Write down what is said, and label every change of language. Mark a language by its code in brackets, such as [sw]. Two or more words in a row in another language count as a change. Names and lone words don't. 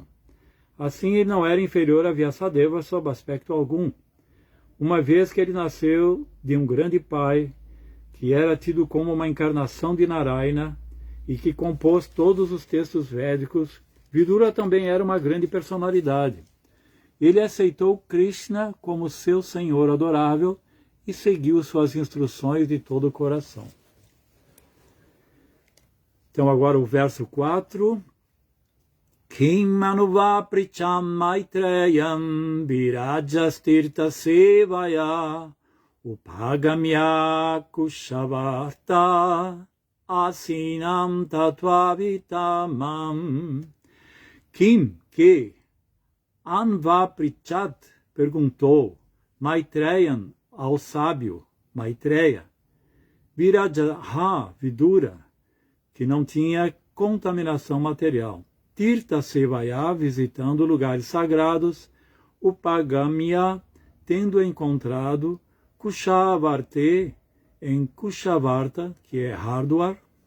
[pt] Assim, ele não era inferior a Vyasadeva sob aspecto algum, uma vez que ele nasceu de um grande pai, que era tido como uma encarnação de Narayana e que compôs todos os textos védicos. Vidura também era uma grande personalidade. Ele aceitou Krishna como seu Senhor adorável e seguiu suas instruções de todo o coração. Então agora o verso 4. [sa] किम् मनुव प्रिचम् मैत्रेयम् विरजस्तीर्थ सेवया उपगम्य कुशावर्त आसीनम् तत्त्ववित्तमम्. [pt] Kim, que Anvaprichat perguntou Maitreyan ao sábio Maitreya, Virajaha, Vidura, que não tinha contaminação material, [sa] तीर्थ सेवया, [pt] visitando lugares sagrados, Upagamya, tendo encontrado Kushavarte, em Kushavarta, que é Hardwar,